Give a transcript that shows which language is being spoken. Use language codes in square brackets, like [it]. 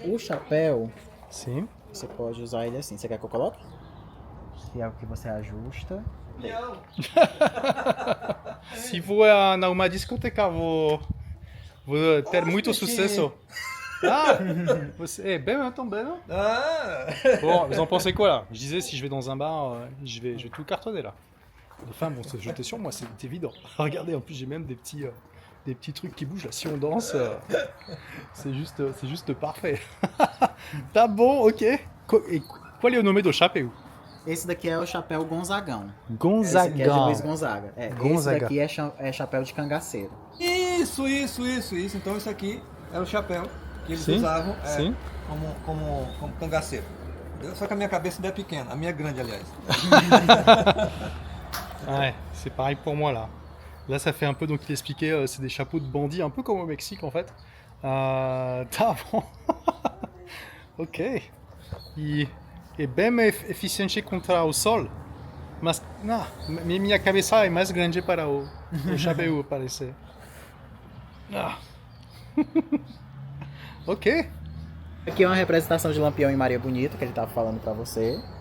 [pt] O chapéu, Sim. você pode usar ele assim. Você quer que eu coloque? Que é o que você ajusta. Se for numa discoteca, vou ter muito sucesso. Ah, você bem também, não? Ah! [fr] Bon, vous en pensez quoi là? Je disais, si je vais dans un bar, je vais tout cartonner là. Les femmes vont se jeter sur moi, c'est évident. Regardez, en plus j'ai même des petits trucs qui bougent là. Si on danse, c'est juste parfait. [pt] Tá bom, ok. Qual é o nome do chapéu? Esse daqui é o chapéu Gonzagão. Esse aqui é de Gonzagão. Luiz Gonzaga. Esse Gonzaga. daqui é chapéu de cangaceiro. Isso. Então isso aqui é o chapéu que eles Sim, usavam sim. como cangaceiro. Entendeu? Só que a minha cabeça ainda é pequena, a minha é grande, aliás. [fr] Ouais, c'est pareil pour moi là. Là, ça fait un peu, donc il expliquait, c'est des chapeaux de bandits, un peu comme au Mexique en fait. [pt] Tá bom. Ok. É bem eficiente contra o sol. Mas, não, minha cabeça é mais grande para o chapéu, parece. Ah. Ok. Aqui é uma representação de Lampião e Maria Bonita, que ele tava falando pra você.